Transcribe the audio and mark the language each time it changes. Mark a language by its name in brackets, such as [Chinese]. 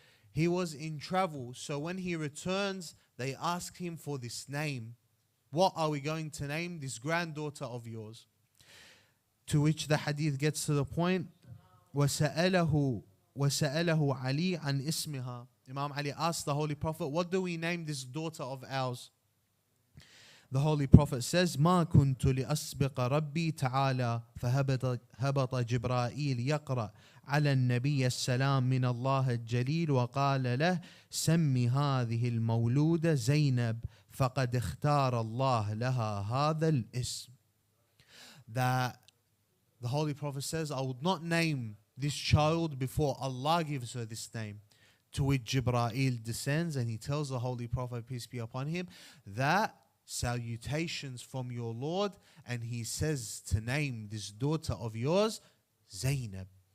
[English] He was in travel, so when he returns, they ask him for this name. What are we going to name this granddaughter of yours? To which the hadith gets to the point, [Arabic] وَسَأَلَهُ عَلِي عَنْ إِسْمِهَا. [English] Imam Ali asked the Holy Prophet, what do we name this daughter of ours? [Arabic] The Holy Prophet says, ما كنت لأسبق ربي تعالى فهبط جبرائيل يقرأ على النبي السلام من الله الجليل وقال له سم هذه المولودة زينب فقد اختار الله لها هذا الاسم. [English] That the Holy Prophet says, I would not name this child before Allah gives her this name. To which Jibreel descends and he tells the Holy Prophet, peace be upon him, that salutations from your Lord, and he says to name this daughter of yours Zainab.